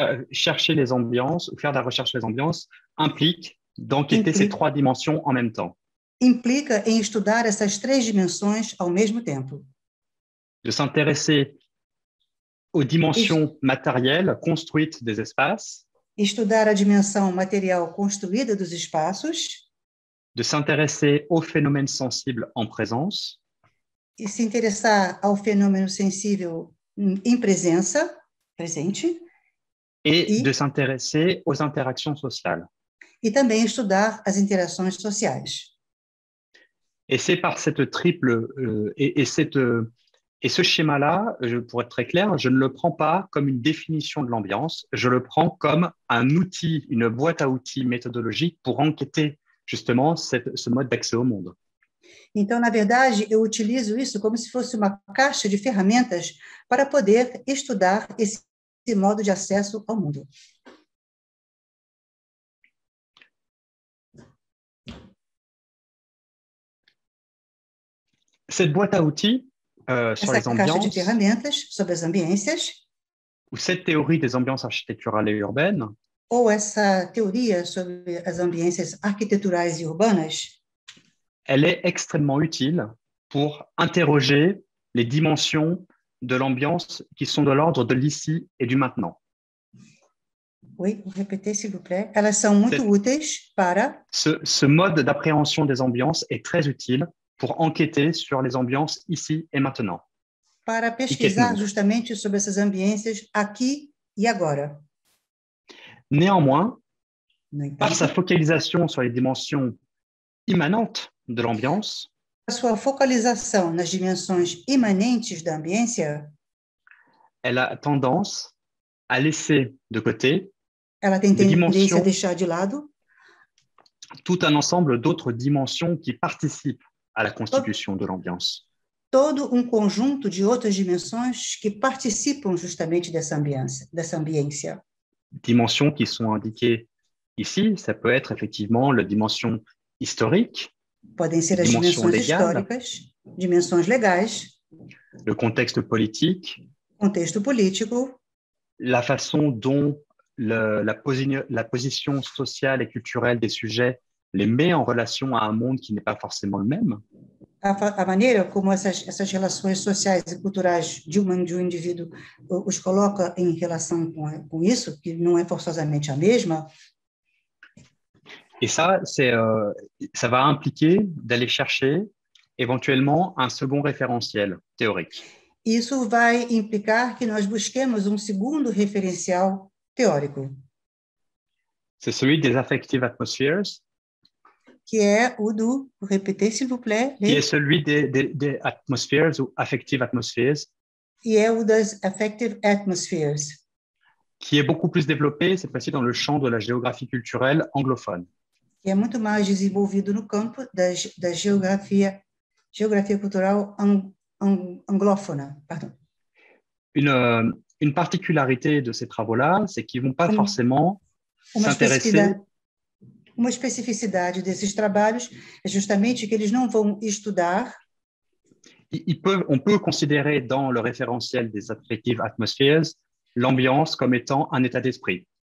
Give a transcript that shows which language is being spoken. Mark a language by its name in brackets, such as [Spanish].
[French] chercher les ambiances ou faire de la recherche sur les ambiances implique d'enquêter ces trois dimensions en même temps. [Portuguese] Implica em estudar essas três dimensões ao mesmo tempo. [French] De s'intéresser aux dimensions matérielles construites des espaces. [Portuguese] Estudar a dimensão material construída dos espaços. [French] De s'intéresser aux phénomènes sensibles en présence. [Portuguese] E se interessar ao fenômeno sensível em presença, presente. [French] Et de s'intéresser aux interactions sociales. [Portuguese] E também estudar as interações sociais. [French] Et c'est par cette triple et ce schéma-là, pour être très clair, je ne le prends pas comme une définition de l'ambiance, je le prends comme un outil, une boîte à outils méthodologique pour enquêter justement ce mode d'accès au monde. [Portuguese] Então, na verdade, eu utilizo isso como se fosse uma caixa de ferramentas para poder estudar esse modo de acesso ao mundo. [French] Cette boîte à outils sur les ambiances, [Portuguese] caixa de ferramentas sobre as ambiências, [French] ou cette théorie des ambiances architecturales et urbaines, [Portuguese] ou essa teoria sobre as ambiências arquiteturais e urbanas, [French] elle est extrêmement utile pour interroger les dimensions de l'ambiance qui sont de l'ordre de l'ici et du maintenant. Oui, vous répétez s'il vous plaît. [Portuguese] Elas são muito úteis para... [French] Ce mode d'appréhension des ambiances est très utile pour enquêter sur les ambiances ici et maintenant. [Portuguese] Para pesquisar justamente sobre essas ambiências aqui e agora. [French] Néanmoins, par sa focalisation sur les dimensions immanentes de l'ambiance, [Portuguese] a sua focalização nas dimensões imanentes da ambiência, [French] elle a tendance à laisser de côté [Portuguese] ela tem tendência a deixar de lado [French] tout un ensemble d'autres dimensions qui participent à la constitution de l'ambiance. [Portuguese] Todo conjunto de outras dimensões que participam justamente dessa ambiência. [French] Dimensions qui sont indiquées ici, ça peut être effectivement la dimension historique, [Portuguese] podem ser as dimensões históricas, dimensões legais, [French] le contexte politique, [Portuguese] contexto político, [French] la façon dont la position sociale et culturelle des sujets les met en relation à un monde qui n'est pas forcément le même. [Portuguese] a maneira como essas relações sociais e culturais de um indivíduo os coloca em relação com isso, que não é forçosamente a mesma. [French] Et ça, ça va impliquer d'aller chercher éventuellement un second référentiel théorique. [Portuguese] Isso vai implicar que nós busquemos um segundo referencial teórico, [French] C'est celui des affective atmospheres, [Portuguese] que é o do, vou repetir, [French] s'il vous plaît, qui est celui des atmospheres ou affective atmospheres, [Portuguese] e é o das affective atmospheres, [French] qui est beaucoup plus développé, cette fois-ci, dans le champ de la géographie culturelle anglophone. [Portuguese] que é muito mais desenvolvido no campo da geografia cultural anglófona. [French] Pardon. Une particularité de ces travaux-là, c'est qu'ils ne vont pas forcément s'intéresser... [Portuguese] Uma especificidade desses trabalhos é justamente que eles não vão estudar. [French] On peut considérer dans le référentiel des affective atmospheres l'ambiance comme étant un état d'esprit.